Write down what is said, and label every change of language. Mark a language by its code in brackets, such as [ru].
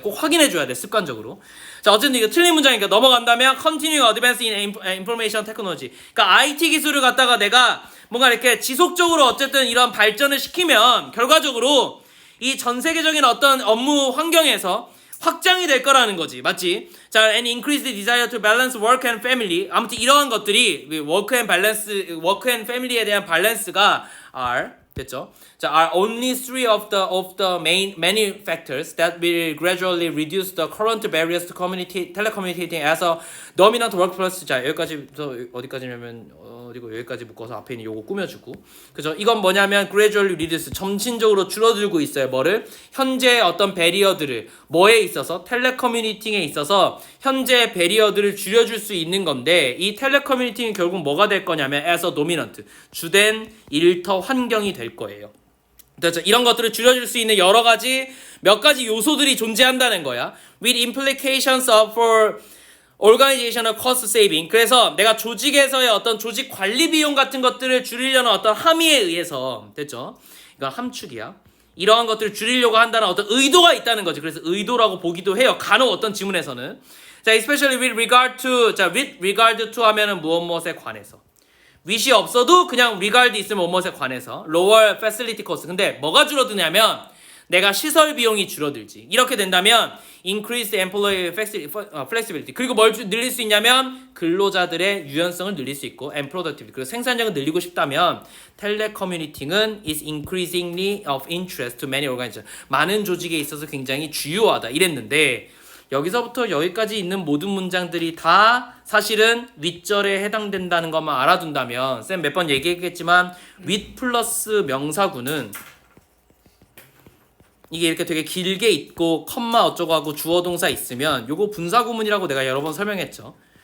[ko] 꼭 확인해줘야 돼, 습관적으로. 자, 어쨌든 이거 틀린 문장이니까 넘어간다면 [en] Continue Advance in Information Technology. [ko] 그러니까 IT 기술을 갖다가 내가 뭔가 이렇게 지속적으로 어쨌든 이런 발전을 시키면 결과적으로 이 전 세계적인 어떤 업무 환경에서 확장이 될 거라는 거지. 맞지? [en] 자, and increase the desire to balance work and family. [ko] 아무튼 이러한 것들이 [en] work and family [ko] 에 대한 밸런스가 됐죠? [en] 자, are only three of the many factors that will gradually reduce the current barriers to telecommunicating as a dominant workplace. [ko] 자, 여기까지부터 어디까지냐면 어디고 여기까지 묶어서 앞에 있는 요거 꾸며주고, 그죠? 이건 뭐냐면 [en] gradually reduce, [ko] 점진적으로 줄어들고 있어요. 뭐를? 현재 어떤 배리어들을, 뭐에 있어서? 텔레커뮤니팅에 있어서 현재 배리어들을 줄여줄 수 있는 건데, 이 텔레커뮤니팅이 결국 뭐가 될 거냐면 [en] as a dominant, [ko] 주된 일터 환경이 될 거예요. 그렇죠? 이런 것들을 줄여줄 수 있는 여러 가지 몇 가지 요소들이 존재한다는 거야. [en] With implications for organizational cost saving. [ko] 그래서 내가 조직에서의 어떤 조직 관리 비용 같은 것들을 줄이려는 어떤 함의에 의해서, 됐죠? 이건 함축이야. 이러한 것들을 줄이려고 한다는 어떤 의도가 있다는 거지. 그래서 의도라고 보기도 해요, 간혹 어떤 지문에서는. [en] 자, especially with regard to, 자, with regard to [ko] 하면은 무엇에 관해서. with이 없어도 그냥 regard 있으면 무엇에 관해서. [en] lower facility cost. [ko] 근데 뭐가 줄어드냐면 내가 시설 비용이 줄어들지. 이렇게 된다면 [en] increase employee flexibility. [ko] 그리고 뭘 늘릴 수 있냐면 근로자들의 유연성을 늘릴 수 있고 [en] and productivity. [ko] 그리고 생산력을 늘리고 싶다면 텔레커뮤니팅은 [en] is increasingly of interest to many organizations. [ko] 많은 조직에 있어서 굉장히 주요하다 이랬는데, 여기서부터 여기까지 있는 모든 문장들이 다 사실은 윗절에 해당된다는 것만 알아둔다면, 쌤 몇 번 얘기했겠지만 with 플러스 명사구는 이게 이렇게 되게 길게 있고 컴마 어쩌고 하고 주어 동사 있으면 요거 분사구문이라고 내가 여러 번 설명했죠.